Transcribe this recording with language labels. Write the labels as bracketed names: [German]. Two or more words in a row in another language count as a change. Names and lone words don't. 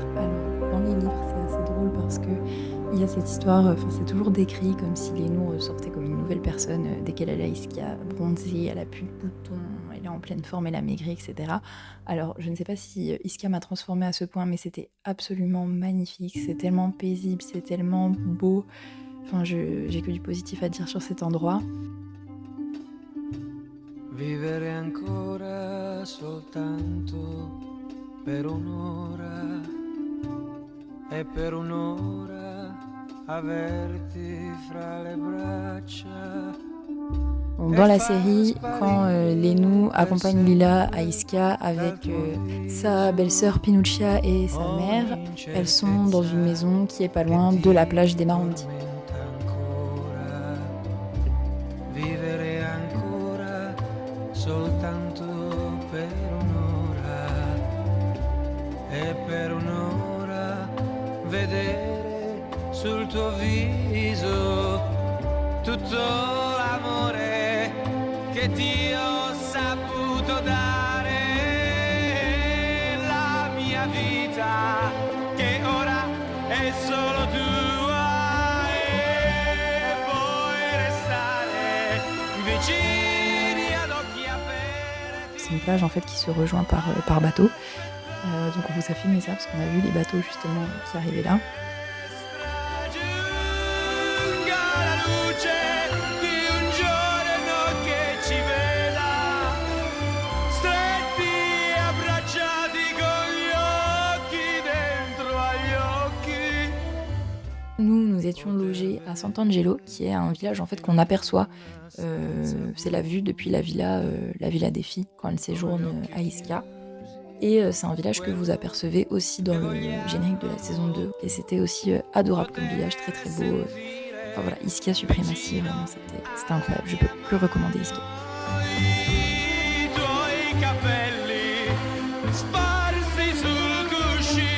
[French] Alors, dans les livres, c'est assez drôle parce que il y a cette histoire, c'est toujours décrit comme si Lénou ressortait comme une nouvelle personne dès qu'elle allait à Ischia, bronzée, elle a plus de boutons, elle est en pleine forme, elle a maigri, etc. Alors, je ne sais pas si Ischia m'a transformée à ce point, mais c'était absolument magnifique, c'est tellement paisible, c'est tellement beau. Enfin, j'ai que du positif à dire sur cet endroit. [Italian] Vivere ancora soltanto per un'ora e per un'ora averti fra le braccia. [French] Donc, dans la série, quand Lénou accompagne Lila à Ischia avec sa belle-sœur Pinuccia et sa mère, elles sont dans une maison qui est pas loin de la plage des Marandi. [Italian] Vivere ancora soltanto per un'ora e per un'ora vedere sul tuo viso tutto l'amore che ti ho saputo dare, la mia vita che ora è solo tua e puoi restare vicini ad occhi aperti. [French] C'est une plage en fait qui se rejoint par bateau. Donc on vous a filmé ça parce qu'on a vu les bateaux justement qui arrivaient là. [Italian] Giunga la luce di un giorno che ci veda stretti e abbracciati con gli occhi dentro agli occhi. [French] Nous étions logés à Sant'Angelo, qui est un village en fait qu'on aperçoit. C'est la vue depuis la villa des filles quand elles séjournent à Ischia. Et c'est un village que vous apercevez aussi dans le générique de la saison 2. Et c'était aussi adorable comme village, très très beau. Enfin voilà, Ischia suprématie, vraiment c'était incroyable. Je peux que recommander Ischia. [Italian] I tuoi capelli sparsi sul